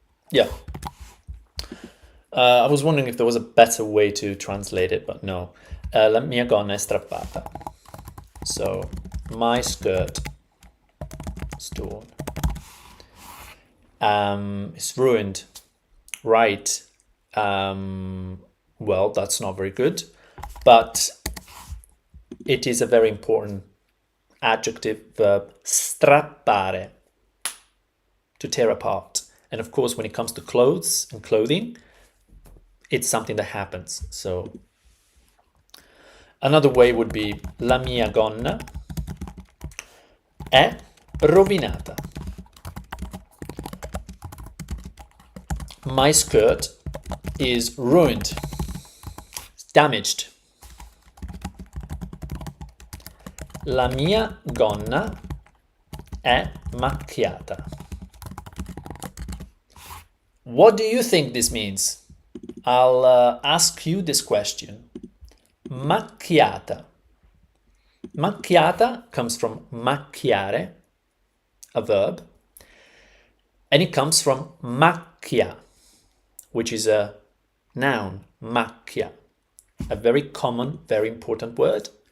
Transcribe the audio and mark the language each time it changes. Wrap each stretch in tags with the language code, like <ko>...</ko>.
<en>Yeah. I was wondering if there was a better way to translate it, but no.</en> <it>La mia gonna è strappata.</it> <en>So, my skirt is torn. It's ruined. Right. Well, that's not very good. But it is a very important adjective verb. Strappare. To tear apart. And of course, when it comes to clothes and clothing, it's something that happens. So another way would be</en> <it>la mia gonna è rovinata.</it> <en>My skirt is ruined. It's damaged.</en> <it>La mia gonna è macchiata.</it> <en>What do you think this means? I'll ask you this question. Macchiata. Macchiata comes from macchiare, a verb, and it comes from macchia, which is a noun, macchia, a very common, very important word.</en>